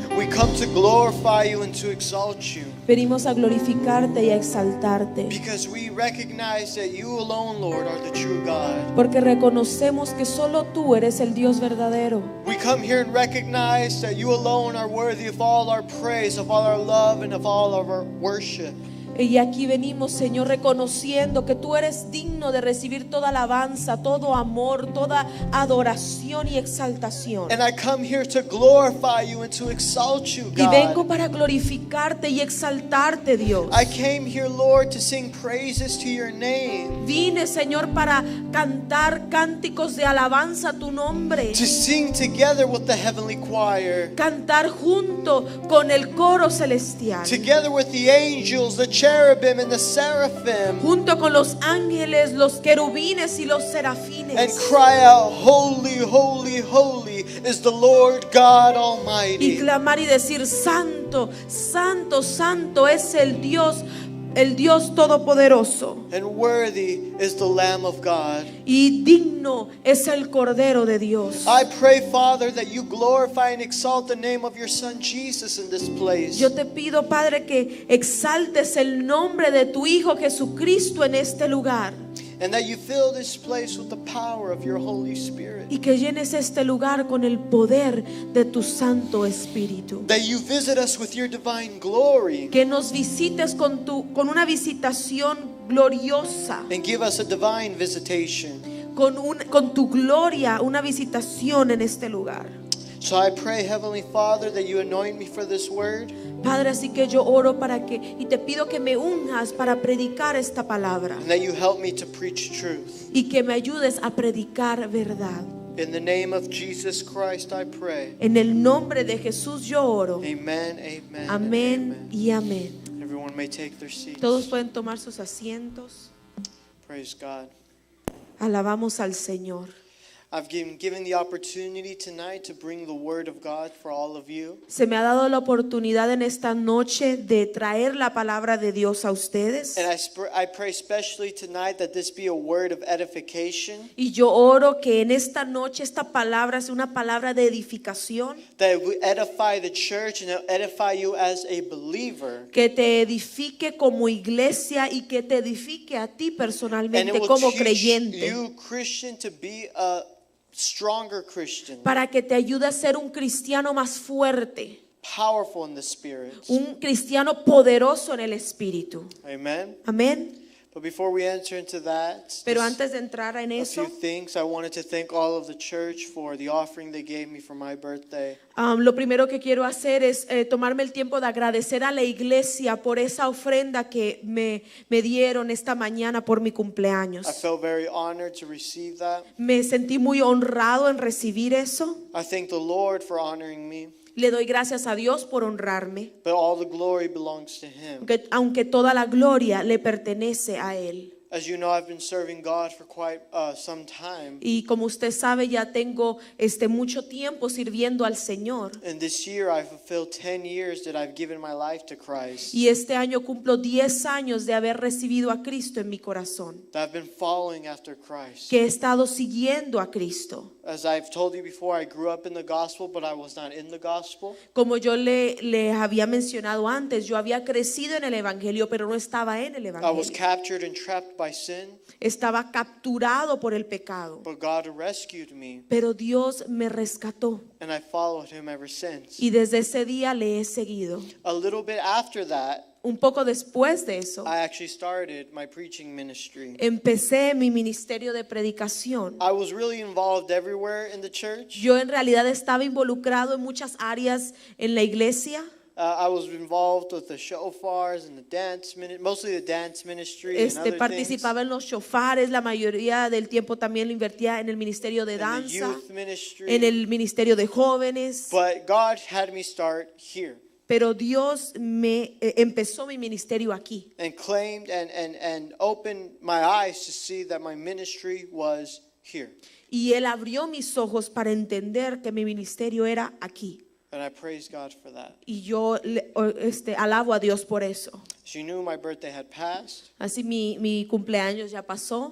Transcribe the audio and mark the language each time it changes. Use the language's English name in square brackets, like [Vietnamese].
[English] we come to glorify you and to exalt you [Spanish] venimos a glorificarte y a exaltarte, [English] because we recognize that you alone, Lord, are the true God. [Spanish] porque reconocemos que solo tú eres el Dios verdadero. [English] We come here and recognize that you alone are worthy of all our praise, of all our love, and of all of our worship. [Spanish] Y aquí venimos, Señor, reconociendo que tú eres digno de recibir toda alabanza, todo amor, toda adoración y exaltación. [English] And I come here to glorify you and to exalt you, [Spanish] Y vengo [English] God. [Spanish] para glorificarte y exaltarte, Dios. [English] I came here, Lord, to sing praises to your name, [Spanish] Vine, Señor, para cantar cánticos de alabanza a tu nombre. [English] to sing together with the heavenly choir, [Spanish] Cantar junto con el coro celestial. [English] together with the angels, the cherubim and the seraphim, [Spanish] Junto con los ángeles, los querubines y los [English] and [Spanish] serafines. [English] cry out, holy, holy, holy is the Lord God [Spanish] Y [English] Almighty. [Spanish] clamar y decir: Santo, santo, santo es el Dios todopoderoso. [English] And worthy is the Lamb of God. [Spanish] Y digno es el Cordero de Dios. [English] I pray, Father, that you glorify and exalt the name of your Son Jesus in this place. [Spanish] Yo te pido, Padre, que exaltes el nombre de tu Hijo Jesucristo en este lugar. [English] And that you fill this place with the power of your Holy Spirit. [Spanish] Y que llenes este lugar con el poder de tu Santo Espíritu. [English] That you visit us with your divine glory. [Spanish] Que nos visites con una visitación gloriosa. [English] And give us a divine visitation. [Spanish] Con tu gloria, una visitación en este lugar. [English] So I pray, Heavenly Father, that you anoint me for this word. [Spanish] Padre, así que yo oro y te pido que me unjas para predicar esta palabra. [English] And that you help me to preach truth. [Spanish] Y que me ayudes a predicar verdad. [English] In the name of Jesus Christ I pray. [Spanish] En el nombre de Jesús yo oro. [English] Amen, amen, [Spanish] Amén [English] amen. [Spanish] y amén. [English] Everyone may take their seats. [Spanish] Todos pueden tomar sus asientos. [English] Praise God. [Spanish] Alabamos al Señor. [English] I've been given the opportunity tonight to bring the word of God for all of you. [Spanish] Se me ha dado la oportunidad en esta noche de traer la palabra de Dios a ustedes. [English] And I pray especially tonight that this be a word of edification, [Spanish] Y yo oro que en esta noche esta palabra sea una palabra de edificación, [English] that it will edify the church and it'll edify you as a believer. [Spanish] que te edifique como iglesia y que te edifique a ti [English] And it [Spanish] personalmente [English] will [Spanish] como [English] teach [Spanish] creyente, [English] you, Christian, to be a stronger Christian, [Spanish] para que te ayude a ser un cristiano más fuerte, [English] powerful in the spirit. [Spanish] un cristiano poderoso en el espíritu. [English] Amen. [Spanish] Amén. [English] But before we enter into that, [Spanish] Pero [English] just [Spanish] antes de entrar en [English] a [Spanish] eso, [English] few things. I wanted to thank all of the church for the offering they gave me for my birthday. [Spanish] lo primero que quiero hacer es tomarme el tiempo de agradecer a la iglesia por esa ofrenda que me dieron esta mañana por mi cumpleaños. [English] I felt very honored to receive that. [Spanish] Me sentí muy honrado en recibir eso. [English] I thank the Lord for honoring me, [Spanish] Le doy gracias a Dios por honrarme, [English] but all the glory belongs to Him. [Spanish] aunque toda la gloria le pertenece a Él. [English] As you know, I've been serving God for quite some time. [Spanish] Y como usted sabe, ya tengo mucho tiempo sirviendo al Señor. [English] And this year I fulfilled 10 years that I've given my life to Christ. [Spanish] Y este año cumplo 10 años de haber recibido a Cristo en mi corazón, [English] That I've been following after Christ. [Spanish] que he estado siguiendo a Cristo. [English] As I've told you before, I grew up in the gospel, but I was not in the gospel. [Spanish] Como yo le había mencionado antes, yo había crecido en el Evangelio, pero no estaba en el [English] I was [Spanish] Evangelio. [English] captured and trapped by sin, [Spanish] Estaba capturado por el pecado. [English] but God rescued me, [Spanish] Pero Dios me rescató. [English] and I followed Him ever since. [Spanish] Y desde ese día le he seguido. [English] A little bit after that, [Spanish] Un poco después de eso, [English] I actually started my preaching ministry. [Spanish] empecé mi ministerio de predicación. [English] I was really involved everywhere in the church. [Spanish] Yo en realidad estaba involucrado en muchas áreas en la iglesia. [English] I was involved with the shofars and the dance mostly the dance ministry and other things. [Spanish] Participaba en los shofares, la mayoría del tiempo también lo invertía en el ministerio de [English] In the [Spanish] danza, [English] youth ministry. [Spanish] en el ministerio de jóvenes. [English] But God had me start here [Spanish] Pero Dios me empezó mi ministerio aquí [English] and claimed and opened my eyes to see that my ministry was here. [Spanish] y Él abrió mis ojos para entender que mi ministerio era aquí. [English] And I praise God for that. [Spanish] Y yo alabo a Dios por eso. [English] As you knew, my birthday had passed. [Spanish] Así mi cumpleaños ya pasó.